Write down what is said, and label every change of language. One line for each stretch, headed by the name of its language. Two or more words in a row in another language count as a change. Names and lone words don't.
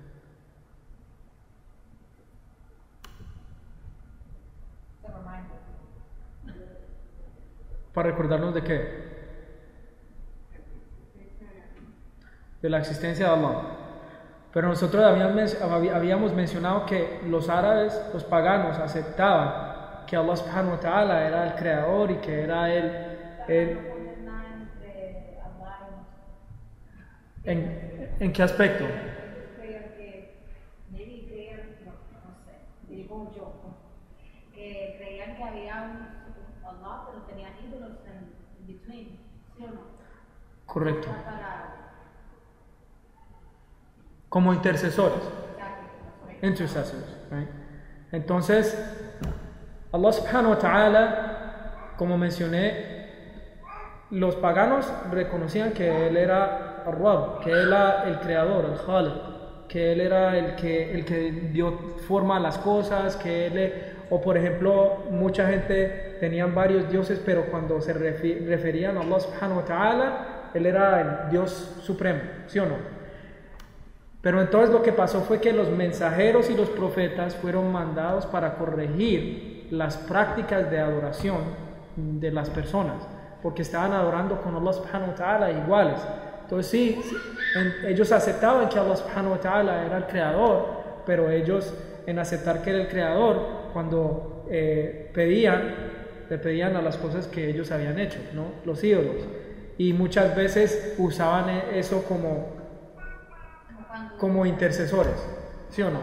Spanish: ¿Para recordarnos de qué? De la existencia de Allah. Pero nosotros habíamos mencionado que los árabes, los paganos, aceptaban que Allah
Arabic: سبحانه وتعالى
Spanish: era el creador y que era ¿En qué aspecto? Que creían que había un Allah, pero tenían ídolos en between, ¿sí o no? Correcto. Como intercesores.
English: Intercessors, right?
Spanish: Entonces,
Arabic: الله سبحانه وتعالى,
Spanish: como mencioné, los paganos reconocían que Él era Ar-Rabb, que Él era el creador, el Khaliq, que Él era el que dio forma a las cosas, o por ejemplo, mucha gente tenían varios dioses, pero cuando se referían a Allah
Arabic: سبحانه وتعالى,
Spanish: Él era el Dios supremo, ¿sí o no? Pero entonces lo que pasó fue que los mensajeros y los profetas fueron mandados para corregir las prácticas de adoración de las personas, porque estaban adorando con Allah
Arabic: سبحانه وتعالى
Spanish: iguales. Entonces sí, ellos aceptaban que Allah
Arabic: سبحانه وتعالى
Spanish: era el creador, pero ellos en aceptar que era el creador, cuando le pedían a las cosas que ellos habían hecho, ¿no? Los ídolos. Y muchas veces usaban eso como intercesores, ¿sí o no?